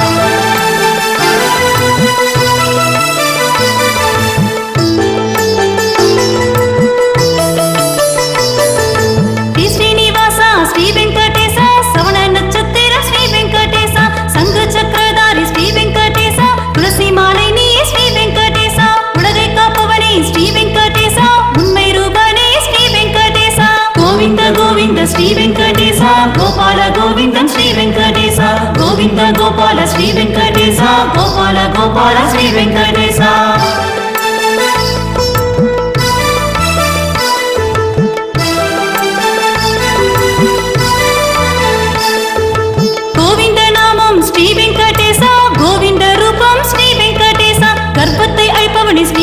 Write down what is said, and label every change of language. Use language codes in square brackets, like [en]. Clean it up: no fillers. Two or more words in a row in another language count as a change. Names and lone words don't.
[sa] श्री वेंकटेशा श्रवण नक्षत्र श्री वेंकटेशा संघ चक्रधारी श्री वेंकटेशा तुलसी [ta] மாலை நீயே [sa] श्री वेंकटेशा [ta] உலகை காப்பவனே [sa] श्री वेंकटेशा [ta] உண்மை ரூபனே [sa] श्री वेंकटेशा गोविंद गोविंद श्री वेंकटेशा गोपाल गोविंदम श्री वेंकटेशा गोविंद गोपाल श्री वेंकटेशा गोपाल गोपाल श्री वेंकटेशा श्री वेंकटेशा गोविंद रूपम श्री वेंकटेशा [ta] கர்ப்பத்தை அழிப்பவனே [sa] श्री